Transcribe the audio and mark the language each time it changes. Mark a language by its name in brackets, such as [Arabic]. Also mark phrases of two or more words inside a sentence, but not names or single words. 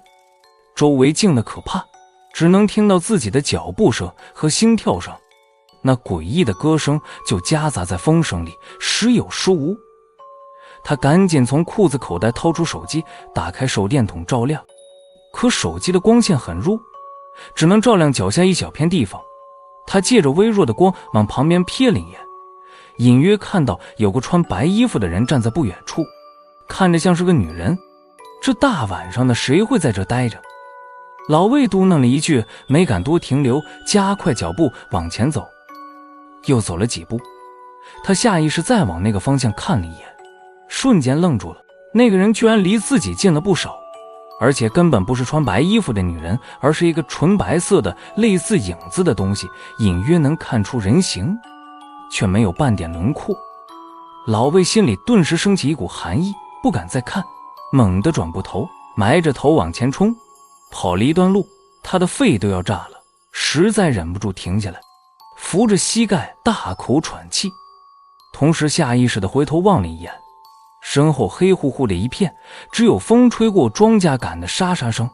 [Chinese] 周圍靜得可怕，只能聽到自己的腳步聲和心跳聲。那詭異的歌聲就夾雜在風聲裡，時有時無。他趕緊從褲子口袋掏出手機，打開手電筒照亮，可手機的光線很弱，只能照亮腳下一小片地方。他借着微弱的光往旁邊瞥了一眼，隱約看到有個穿白衣服的人站在不遠處，看着像是個女人。這大晚上的，誰會在這待着？老魏嘟囔了一句，沒敢多停留，加快腳步往前走。又走了幾步，他下意識再往那個方向看了一眼，瞬間愣住了。那個人居然離自己近了不少，而且根本不是穿白衣服的女人，而是一個純白色的類似影子的東西，隱約能看出人形，卻沒有半點輪廓。老魏心裡頓時升起一股寒意，不敢再看，猛地轉過頭，埋着頭往前衝。跑了一段路，他的肺都要炸了，實在忍不住停下來，扶着膝蓋大口喘氣，同時下意識地回頭望了一眼，身後黑乎乎的一片，只有風吹過莊稼桿的沙沙聲。